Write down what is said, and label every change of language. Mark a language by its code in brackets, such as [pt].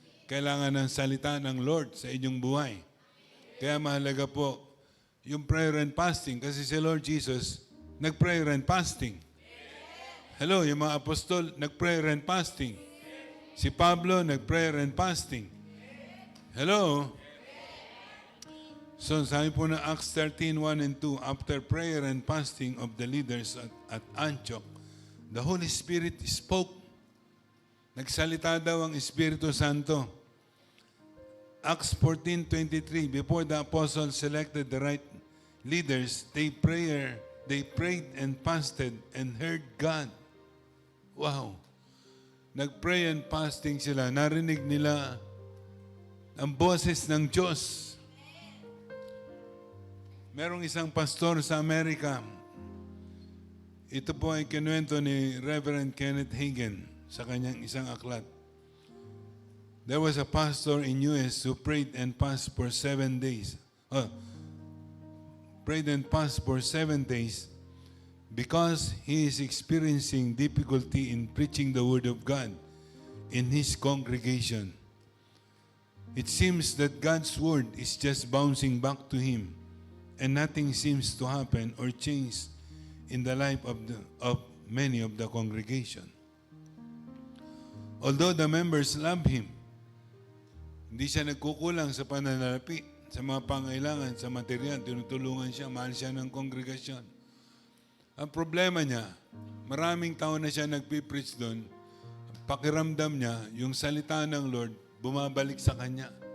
[tl] Kailangan ng salita ng Lord sa inyong buhay. Kaya mahalaga po yung prayer and fasting. Kasi si Lord Jesus, nag-prayer and fasting. Hello, yung mga apostol, nag-prayer and fasting. Si Pablo, nag-prayer and fasting. Hello? [en] So, [tl] sabi po na [en] Acts 13:1 and 2, after prayer and fasting of the leaders at Antioch, the Holy Spirit spoke. [tl] Nagsalita daw ang Espiritu Santo. [en] Acts 14:23, before the apostles selected the right leaders, they prayed and fasted and heard God. Wow! [tl] Nag-pray and fasting sila. Narinig nila ang boses ng Diyos. Merong isang pastor sa Amerika. Ito po ay kinuwento ni Reverend Kenneth Hagin sa kanyang isang aklat. [en] There was a pastor in US who prayed and fasted for 7 days. Prayed and fasted for 7 days because he is experiencing difficulty in preaching the Word of God in his congregation. It seems that God's Word is just bouncing back to him and nothing seems to happen or change in the life of many of the congregation. Although the members love him, [tl] hindi siya nagkukulang sa pananalapi, sa mga pangailangan, sa material, tinutulungan siya, mahal siya ng kongregasyon. Ang problema niya, maraming taon na siya nagpipreach doon, pakiramdam niya, yung salita ng Lord, bumabalik sa kanya.